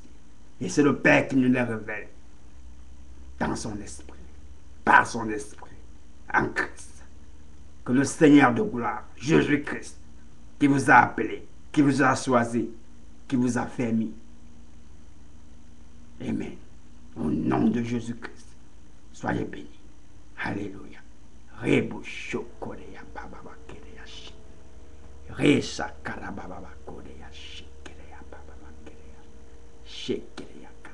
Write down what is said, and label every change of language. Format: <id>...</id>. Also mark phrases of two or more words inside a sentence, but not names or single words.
<fr>Et c'est le Père qui nous les révèle dans son esprit, par son esprit, en Christ. Que le Seigneur de gloire, Jésus-Christ, qui vous a appelé, qui vous a choisi, qui vous a fait mis. Amen. Au nom de Jésus-Christ, soyez bénis. Alléluia. Rebushokoreya bababa kereyashi. Resha karababa koreyashi kereya bababa kereya. Shekereya.</fr>